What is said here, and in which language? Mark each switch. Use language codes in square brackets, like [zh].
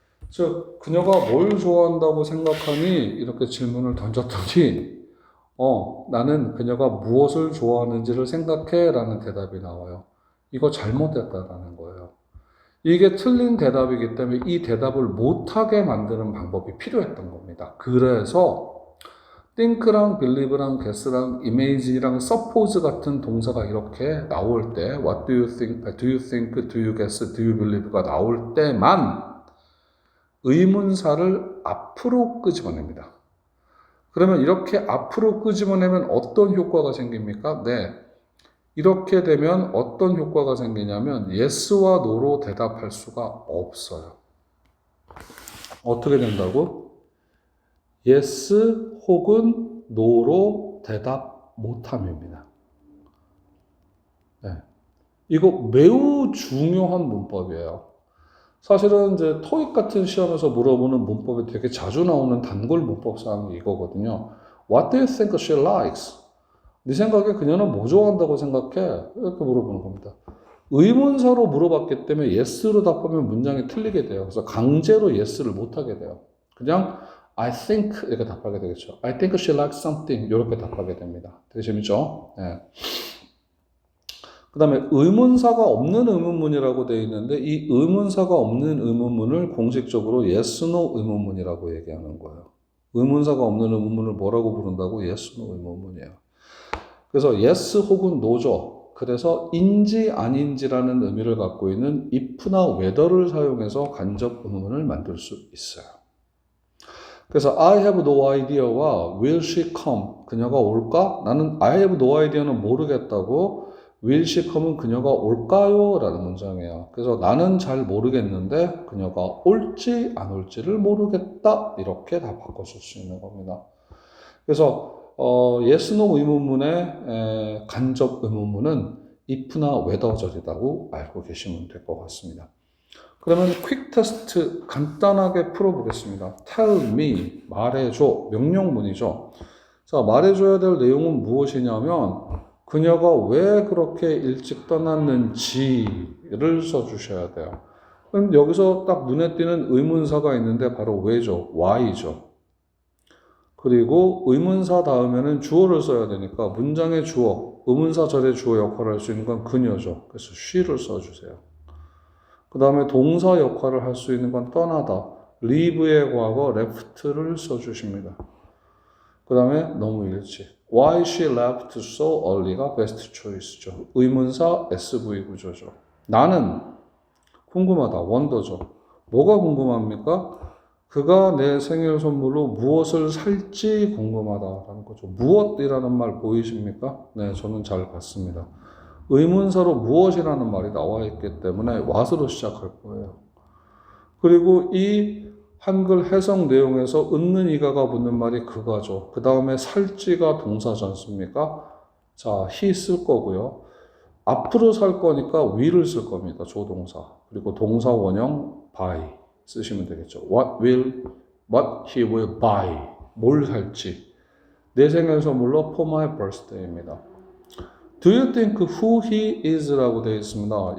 [ko] 즉 그녀가 뭘 좋아한다고 생각하니? 이렇게 질문을 던졌더니 나는 그녀가 무엇을 좋아하는지를 생각해 라는 대답이 나와요. 이거 잘못됐다라는 거예요. 이게 틀린 대답이기 때문에 이 대답을 못하게 만드는 방법이 필요했던 겁니다. 그래서 think랑 believe랑 guess랑 image랑 suppose 같은 동사가 이렇게 나올 때 [en] what do you think, do you think, do you guess, do you believe [ko] 가 나올 때만 의문사를 앞으로 끄집어냅니다. 그러면 이렇게 앞으로 끄집어내면 어떤 효과가 생깁니까? 네. 이렇게 되면 어떤 효과가 생기냐면 yes와 no로 대답할 수가 없어요. 어떻게 된다고? yes 혹은 no로 대답 못함입니다. 네. 이거 매우 중요한 문법이에요. 사실은 이제 토익 같은 시험에서 물어보는 문법에 되게 자주 나오는 단골 문법 사항이 이거거든요. [en] What do you think she likes? [ko] 네 생각에 그녀는 뭐 좋아한다고 생각해? 이렇게 물어보는 겁니다. 의문사로 물어봤기 때문에 yes로 답하면 문장이 틀리게 돼요. 그래서 강제로 yes를 못하게 돼요. 그냥 [en] I think [ko] 이렇게 답하게 되겠죠. [en] I think she likes something [ko] 이렇게 답하게 됩니다. 되게 재밌죠? 네. 그 다음에 의문사가 없는 의문문이라고 되어 있는데 이 의문사가 없는 의문문을 공식적으로 yes, no 의문문이라고 얘기하는 거예요. 의문사가 없는 의문문을 뭐라고 부른다고? yes, no 의문문이에요. 그래서 yes 혹은 no죠. 그래서 인지 아닌지라는 의미를 갖고 있는 if나 whether를 사용해서 간접 의문문을 만들 수 있어요. 그래서 [en] I have no idea와 will she come? [ko] 그녀가 올까? 나는 [en] I have no idea [ko] 는 모르겠다고 [en] will she come [ko] 은 그녀가 올까요? 라는 문장이에요. 그래서 나는 잘 모르겠는데 그녀가 올지 안 올지를 모르겠다. 이렇게 다 바꿔줄 수 있는 겁니다. 그래서 yes, no 의문문의 간접 의문문은 if나 whether절이라고 알고 계시면 될 것 같습니다. 그러면 퀵 테스트 간단하게 풀어보겠습니다. tell me, 말해줘, 명령문이죠. 자, 말해줘야 될 내용은 무엇이냐면 그녀가 왜 그렇게 일찍 떠났는지를 써주셔야 돼요. 그럼 여기서 딱 눈에 띄는 의문사가 있는데 바로 왜죠? why죠. 그리고 의문사 다음에는 주어를 써야 되니까 문장의 주어, 의문사 절의 주어 역할을 할 수 있는 건 그녀죠. 그래서 she를 써주세요. 그 다음에 동사 역할을 할 수 있는 건 떠나다, leave의 과거 left를 써주십니다. 그 다음에 너무 일찍. [en] Why she left so early가 best choice죠. [ko] 의문사 SV 구조죠. 나는 궁금하다. wonder죠. 뭐가 궁금합니까? 그가 내 생일 선물로 무엇을 살지 궁금하다라는 거죠. 무엇이라는 말 보이십니까? 네, 저는 잘 봤습니다. 의문사로 무엇이라는 말이 나와 있기 때문에 what으로 시작할 거예요. 그리고 이 한글 해석 내용에서 은는 이가가 붙는 말이 그가죠. 그 다음에 살지가 동사지 않습니까? 자, he 쓸 거고요. 앞으로 살 거니까 will을 쓸 겁니다. 조동사. 그리고 동사 원형 buy 쓰시면 되겠죠. [en] what he will buy. [ko] 뭘 살지. 내 생일 선물로 [en] for my birthday [ko] 입니다. [en] Do you think who he is [ko] 라고 되어 있습니다.